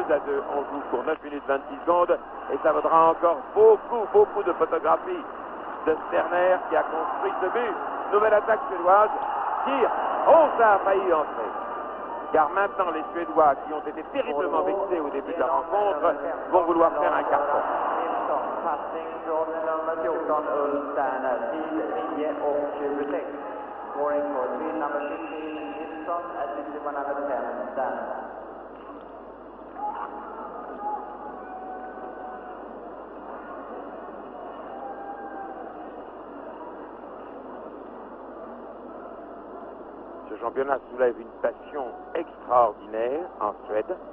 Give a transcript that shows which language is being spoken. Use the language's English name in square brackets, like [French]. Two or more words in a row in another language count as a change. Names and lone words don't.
[French] On joue pour 9 minutes 26 secondes. Et ça vaudra encore beaucoup de photographies de Sterner qui a construit ce but. Nouvelle attaque suédoise. Tire. Oh, ça a failli entrer. Car maintenant, les Suédois qui ont été terriblement vexés au début de la rencontre vont vouloir faire un carton. [Swedish] Passning från nummer 14 Ulf Sterner till 9 och 26. [English] Scoring for team number 15 Nilsson, assisted by number 10 Sterner. [French] Ce championnat soulève une passion extraordinaire en Suède.